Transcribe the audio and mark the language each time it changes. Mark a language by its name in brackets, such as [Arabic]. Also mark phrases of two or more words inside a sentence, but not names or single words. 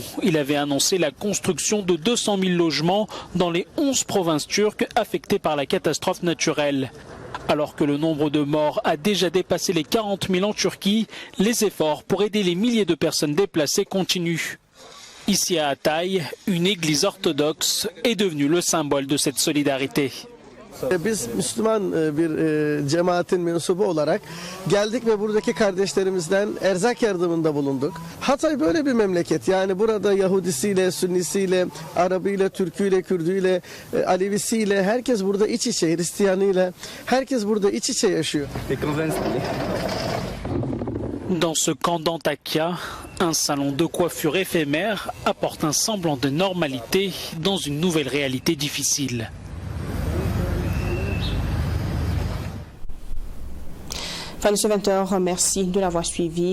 [French] Il avait annoncé la construction de 200 000 logements dans les 11 provinces turques affectées par la catastrophe naturelle. Alors que le nombre de morts a déjà dépassé les 40 000 en Turquie, les efforts pour aider les milliers de personnes déplacées continuent. Ici à Hatay, une église orthodoxe est devenue le symbole de cette solidarité. [Turkish] Biz Müslüman bir cemaatin mensubu olarak geldik ve buradaki kardeşlerimizden erzak yardımında bulunduk. Hatay böyle bir memleket. Yani burada Yahudisiyle, Sünnisiyle, Arabıyla, Türküyle, Kürdüyle, Alevisiyle herkes burada iç içe, Hristiyanıyla herkes burada iç içe yaşıyor. [French] Dans ce camp d'Antakya, un salon de coiffure éphémère apporte un semblant de normalité dans une nouvelle réalité difficile. Fin de ce 20h, merci de l'avoir suivi.